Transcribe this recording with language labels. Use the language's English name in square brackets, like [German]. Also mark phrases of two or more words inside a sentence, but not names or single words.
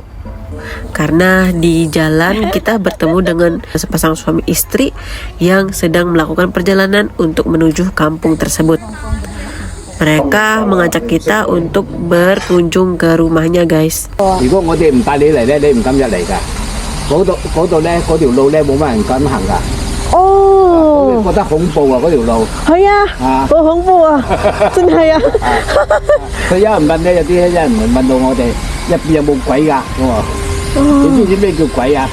[Indonesian] Karena di jalan kita bertemu dengan sepasang suami istri yang sedang melakukan perjalanan untuk menuju kampung tersebut. Mereka mengajak kita untuk berkunjung ke rumahnya, guys. Kalau kita tidak [Cantonese] 帶你嚟咧，你唔敢入嚟㗎。嗰度咧，嗰條路咧冇乜人敢行㗎。哦，覺得恐怖啊！嗰條路。係啊，好恐怖啊！真係啊！佢有人問咧，有啲人問到我哋入邊有冇鬼㗎？我話：你知唔知咩叫鬼啊？